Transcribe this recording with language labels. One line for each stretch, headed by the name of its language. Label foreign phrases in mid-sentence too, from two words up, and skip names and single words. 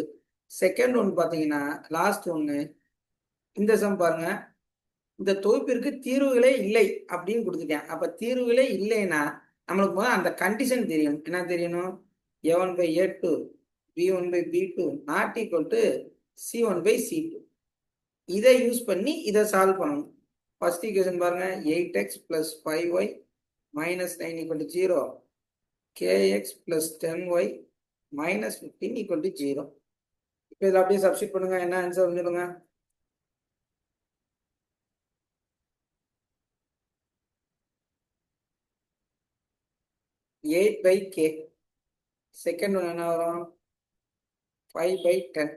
Tamil: செகண்ட் ஒன்று பார்த்தீங்கன்னா லாஸ்ட் ஒன்று, இந்த சம் பாருங்க, இந்த தொகுப்பிற்கு தீர்வுகளே இல்லை அப்படின்னு கொடுத்துட்டேன். அப்போ தீர்வுகளே இல்லைன்னா நம்மளுக்கு முதல்ல அந்த கண்டிஷன் தெரியணும். என்ன தெரியணும், A1/A2 B1/B2
English: not equal to
Tamil: C1/C2. இதை யூஸ் பண்ணி இதை சால்வ் பண்ணணும்.
English: first equation
Tamil: பாருங்க, 8x + 5y - 9 = 0, kx + 10y - 15 = 0. இப்போ இதில் அப்படியே சப்ஸ்டிட் பண்ணுங்க, என்ன ஆன்சர் சொல்லுங்க. (8/k).
English: second one
Tamil: என்ன வரும், 5/10.